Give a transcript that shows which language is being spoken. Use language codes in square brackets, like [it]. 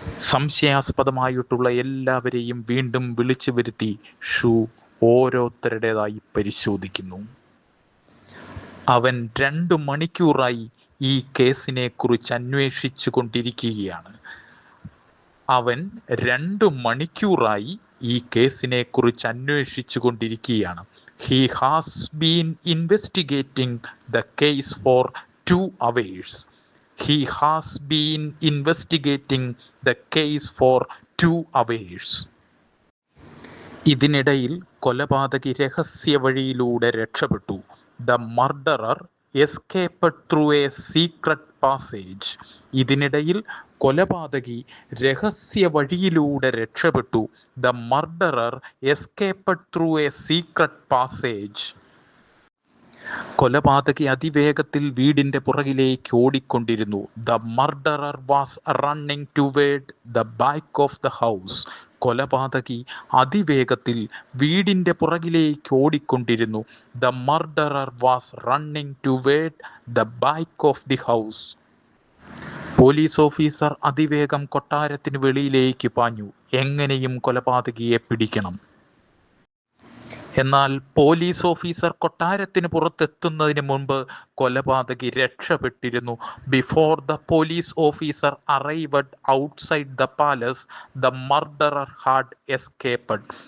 [ml] സംശയാസ്പദമായിട്ടുള്ള എല്ലാവരെയും വീണ്ടും വിളിച്ചു വരുത്തി ഷൂ ഓരോരുത്തരുടേതായി പരിശോധിക്കുന്നു. അവൻ 2 മണിക്കൂറായി ഈ കേസിനെ കുറിച്ച് അന്വേഷിച്ചു കൊണ്ടിരിക്കുകയാണ്. അവൻ 2 മണിക്കൂറായി ഈ കേസിനെ കുറിച്ച് അന്വേഷിച്ചു കൊണ്ടിരിക്കുകയാണ്. [en] He has been investigating the case for 2 hours. He has been investigating the case for 2 hours. [ml] ഇതിനിടയിൽ കൊലപാതകി രഹസ്യ വഴിയിലൂടെ രക്ഷപ്പെട്ടു. [en] The murderer escaped through a secret passage. [ml] ഇതിനിടയിൽ കൊലപാതകി രഹസ്യ വഴിയിലൂടെ രക്ഷപ്പെട്ടു. [en] The murderer escaped through a secret passage. [ml] കൊലപാതകി അതിവേഗത്തിൽ വീടിൻ്റെ പുറകിലേക്ക് ഓടിക്കൊണ്ടിരുന്നു. [en] The murderer was running toward the back of the house. [ml] കൊലപാതകി അതിവേഗത്തിൽ വീടിൻ്റെ പുറകിലേക്ക് ഓടിക്കൊണ്ടിരുന്നു. [en] The murderer was running toward the back of the house. [ml] Police officer അതിവേഗം കൊട്ടാരത്തിന് വെളിയിലേക്ക് പാഞ്ഞു. എങ്ങനെയും കൊലപാതകിയെ പിടിക്കണം. എന്നാൽ പോലീസ് ഓഫീസർ കൊട്ടാരത്തിന് പുറത്തെത്തുന്നതിന് മുൻപ് കൊലപാതകി രക്ഷപ്പെട്ടിരുന്നു. [en] Before the police officer arrived outside the palace, the murderer had escaped.